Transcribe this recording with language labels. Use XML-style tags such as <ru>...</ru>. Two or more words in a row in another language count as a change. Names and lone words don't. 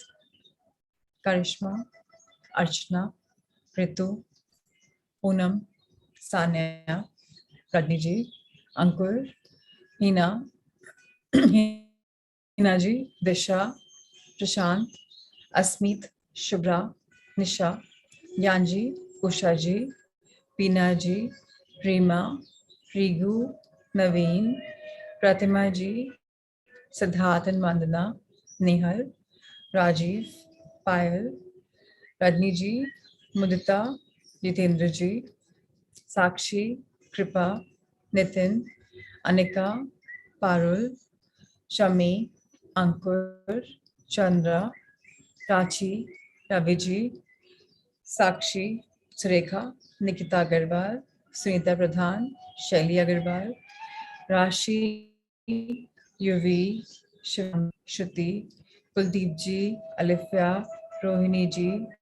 <en>Karishma, Archana, Ritu, Poonam, Sanya, Radniji, Ankur, Hina, Hinaji, Disha, Prashant, Asmit, Shubhra, Nisha, Yanji, Ushaji, Pinaji, Rima, Rigu, Naveen, Pratima ji, Siddharth and Vandana, Nehal, Rajiv, Payal, Radni ji, Mudita, Jitendra ji, Sakshi, Kripa, Nitin, Anika, Parul, Shami, Ankur, Chandra, Prachi, Raviji, Sakshi, Surekha, Nikita Agarwal, Sunita Pradhan, Shaili Agarwal, Rashi, Yuvi, Shivam, Shruti, Kuldeep ji, Alifya, Rohini ji,</en>